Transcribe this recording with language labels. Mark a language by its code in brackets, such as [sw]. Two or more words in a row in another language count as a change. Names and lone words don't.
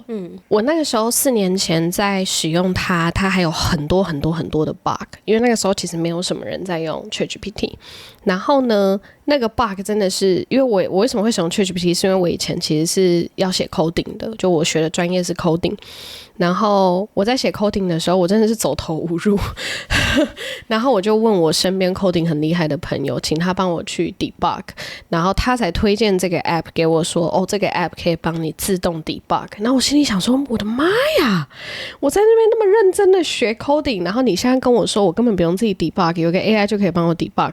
[zh] 我那個時候4年前在使用它，它還有很多很多很多的 bug， 因為那個時候其實沒有什麼人在用 ChatGPT。然後呢，那個 bug 真的是，因為我為什麼會使用 ChatGPT， 是因為我以前其實是要寫 coding 的，就我學的專業是 coding。然後我在寫 coding 的時候，我真的是走投無路然後我就問我身邊 coding 很厲害的朋友，請他幫我去 debug， 然後他才推薦這個 app 給我說，哦，這個 app 可以幫你自動 debug。然後我心裡想說，我的媽呀，我在那邊那麼認真的學 coding， 然後你現在跟我說我根本不用自己 debug， 有個 AI 就可以幫我 debug。